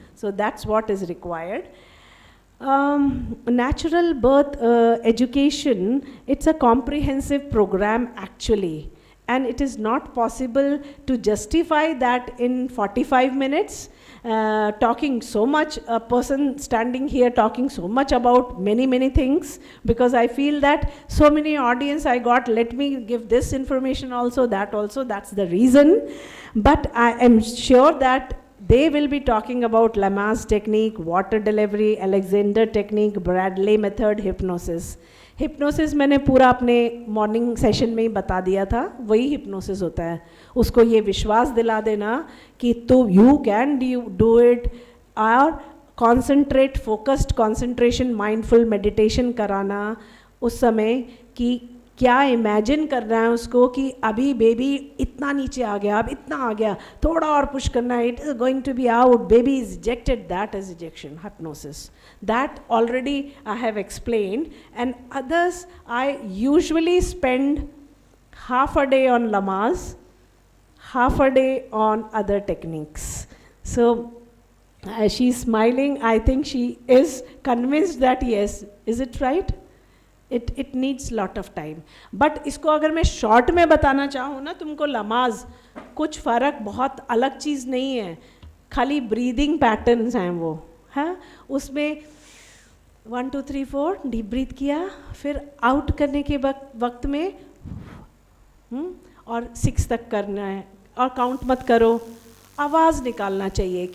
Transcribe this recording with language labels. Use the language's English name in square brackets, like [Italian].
[English] So that's what is required. Natural birth education, it's a comprehensive program actually, and it is not possible to justify that in 45 minutes, talking so much, a person standing here talking so much about many things, because I feel that so many audience I got, let me give this information also, that also, that's the reason. But I am sure that they will be talking about Lamaze technique, water delivery, Alexander technique, Bradley method, hypnosis. [Hindi] Hypnosis मैंने पूरा अपने morning session में ही बता दिया था, वही hypnosis होता है. उसको ये विश्वास दिला देना कि तो [English] you can do it, [Hindi] और [English] concentrate, focused concentration, mindful meditation [Hindi] कराना उस समय कि क्या इमेजिन कर रहा है उसको कि अभी बेबी इतना नीचे आ गया, अब इतना आ गया, थोड़ा और पुश करना है, [English] It is going to be out, baby is ejected. That is ejection hypnosis. That already I have explained, and others I usually spend half a day on Lamaze, half a day on other techniques. So she's smiling. I think she is convinced that yes, is it right? It needs lot of time. [Hindi] But इसको अगर मैं short में बताना चाहूँ ना तुमको, लमाज कुछ फ़र्क बहुत अलग चीज़ नहीं है, खाली ब्रीदिंग पैटर्न्स हैं वो, हाँ. उसमें 1 2 3 4 डीप ब्रीथ किया, फिर आउट करने के वक्त में और 6 तक करना है, और काउंट मत करो, आवाज़ निकालना चाहिए.